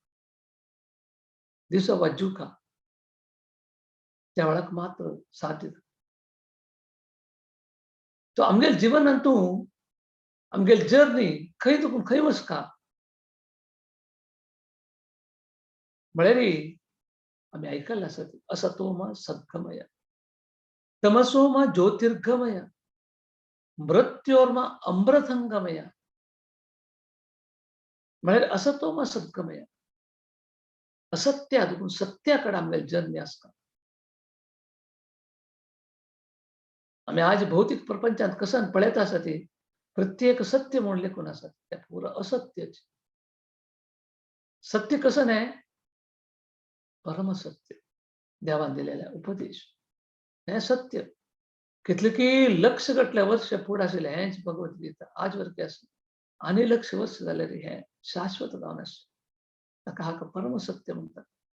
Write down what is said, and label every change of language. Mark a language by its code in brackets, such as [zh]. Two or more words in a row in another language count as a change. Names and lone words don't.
[kok] दिसो वाजूका त्या वेळाक मात्र साध्य तो आमगेले जिवनांतू आमगेली जर्नी खंय तुकून खंय वचका म्हळ्यार आमी आयकल्लें आसा [sa] असतो सद्गमय तमसो मा ज्योतिर्गमय मृत्योर्मा अमृतंगमय [kok] म्हळ्यार [sa] असतो मा सद्गमय [kok] असत्य हातून सत्याकडे आमगेली जर्नी आसता. आमी आज भौतीक प्रपंचांत कसं पळयता आसा ती प्रत्येक सत्य म्हूण लेखून आसा ते पुरो असत्यच. सत्य कसं न्हय परमसत्य देवान दिलेले उपदेश हे सत्य कितले की लक्ष गटले वर्ष फुडें आशिल्ले हेंच भगवद्गीता आज वरती आसा आनी लक्ष वर्ष जाल्यार हे शाश्वत जावन आसा ताका हाका परमसत्य म्हणटात.